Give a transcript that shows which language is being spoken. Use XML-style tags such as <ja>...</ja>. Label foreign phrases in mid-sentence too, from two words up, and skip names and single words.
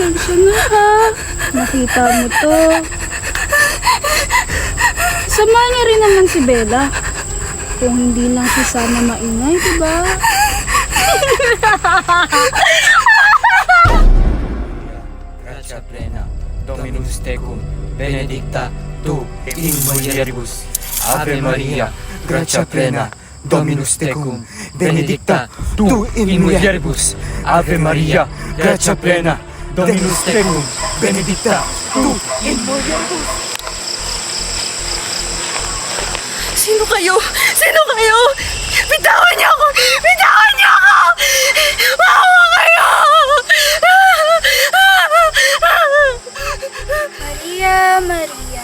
<tl>Sana ha, nakita mo to. Sama niya rin naman si Bella. Kung hindi lang si Sana maingay, diba?</tl> <la>Gratia plena, Dominus tecum, benedicta tu in mulieribus. Ave Maria, gratia plena, Dominus tecum, benedicta tu in mulieribus. Ave Maria, gratia plena, Dominus tecum, benedicta tu in mulieribus.</la> <tl>Sino kayo? Sino kayo? Bitawan niyo ako! Bitawan niyo ako! Maawa kayo! Maria, Maria.</tl>